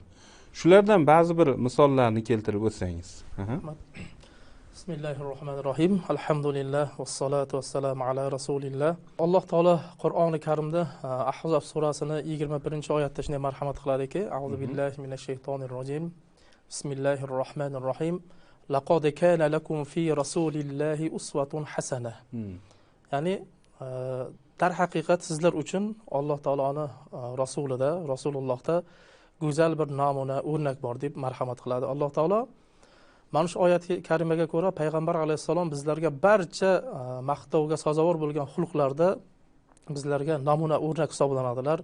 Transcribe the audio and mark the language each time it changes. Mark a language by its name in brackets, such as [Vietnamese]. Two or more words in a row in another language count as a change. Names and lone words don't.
[Uzbek] Shulardan ba'zi bir misollarni keltirib o'tsangiz. [Arabic] بسم الله الرحمن الرحيم. الحمد لله والصلاة والسلام على رسول الله. [Uzbek] Alloh taolo Qur'oni Karimda Ahzob surasini 21-oyatda shunday marhamat qiladiki: [Arabic] أعوذ بالله من الشيطان الرجيم. بسم الله الرحمن الرحيم. لقد كان لكم في رسول الله أسوة حسنة. [Uzbek] Ya'ni dar haqiqat sizlar uchun Alloh taoloning rasulida, Rasulullohda go'zal bir namuna, o'rnak bor deb marhamat qiladi Alloh taolo. Mana shu oyat karimaga ko'ra payg'ambar alayhisalom bizlarga barcha maqtovga sazovor bo'lgan xulqlarda bizlarga namuna, o'rnak hisoblanadilar.